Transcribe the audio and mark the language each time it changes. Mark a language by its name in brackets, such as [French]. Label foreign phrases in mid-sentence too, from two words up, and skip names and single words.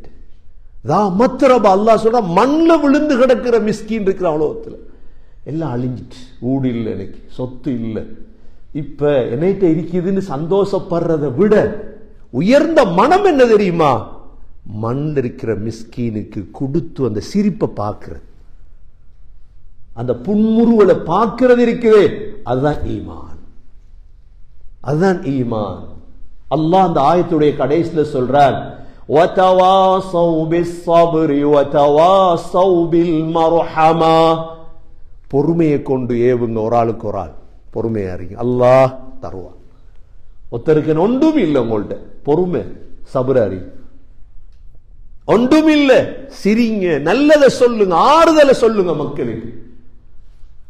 [Tamil] மத்ரபா அல்லாஹ் சொல்ற, மண்ணில் விழுந்து கிடக்கிற மிஸ்கீன் இருக்கிற உலகத்தில் எல்லாம் அழிஞ்சிட்டு, ஊடு இல்லை, எனக்கு சொத்து இல்லை, இப்ப என்னைட்ட இருக்குதுன்னு சந்தோஷப்படுறதை விட உயர்ந்த மனம் என்ன தெரியுமா, மண் இருக்கிற மிஸ்கீனுக்கு கொடுத்து அந்த சிரிப்பை பார்க்கிறது, அந்த புன்முறுவலை பார்க்கிறது இருக்குதே, அதுதான் ஈமான், அதுதான் ஈமான். அல்லாஹ் அந்த ஆயத்துடைய கடைசியில சொல்றார், [Arabic] وَتَوَاصَوْا بِالصَّبْرِ وَتَوَاصَوْا بِالْمَرْحَمَةِ. [Tamil] பொறுமையை கொண்டு ஏவுங்க, ஒரு ஆளுக்கு ஒரு ஆள் பொறுமையா இருங்க, அல்லாஹ் தருவான். ஒருத்தருக்கு ஒன்றும் இல்லை, உங்கள்ட்ட பொறுமை சபுராரி ஒன்றும் இல்லை, சிரிங்க, நல்லதை சொல்லுங்க, ஆறுதலை சொல்லுங்க மக்களுக்கு.